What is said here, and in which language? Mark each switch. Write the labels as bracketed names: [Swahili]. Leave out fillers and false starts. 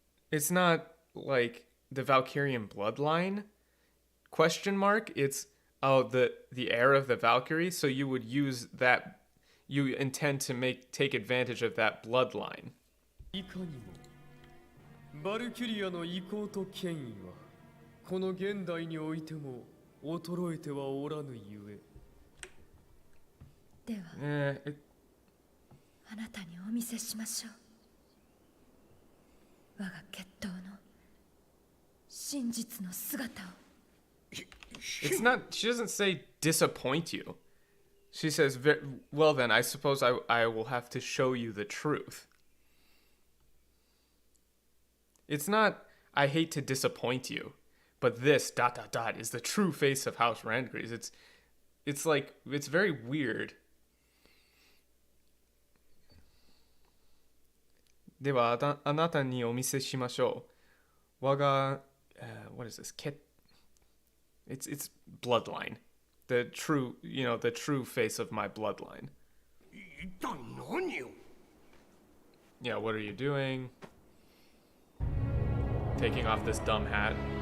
[English] It's not like the Valkyrian bloodline ? It's the heir of the Valkyrie, so you would use that. You intend to take advantage of that bloodline. [Japanese] バルキュリアの意向と権威はこの現代においても衰えてはおらぬゆえ。では [English] it, [Japanese] あなたにお見せしましょう。我が決闘の真実の姿を。 [English] it's not. She doesn't say disappoint you. She says, "Well, then, I suppose I will have to show you the truth." It's not. I hate to disappoint you, but this ... is the true face of House Randgreaves. It's like it's very weird. [Japanese] ではあなたにお見せしましょう。我が [English] what is this? It's bloodline. The true, the true face of my bloodline. Yeah, what are you doing? Taking off this dumb hat.